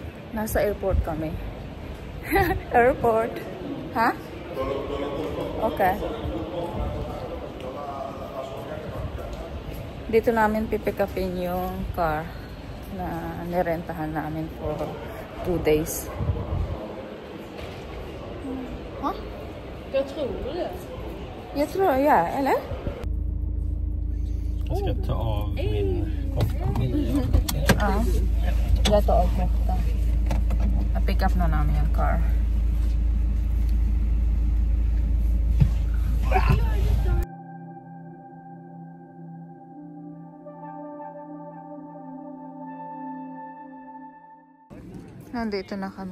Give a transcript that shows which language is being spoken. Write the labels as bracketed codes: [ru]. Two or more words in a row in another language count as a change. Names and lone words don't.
[tl] Nasa airport kami. Airport. Ha? Okay. Dito namin pipick upin yung car na nirentahan namin [en] for 2 days. [tl] Huh? [sv] Jag tror det. Jag tror, ja, eller? Jag ska ta av min kofta. Ja. Jag tar av kofta. [tl] Pick up na namin yung car. Nandito na kami.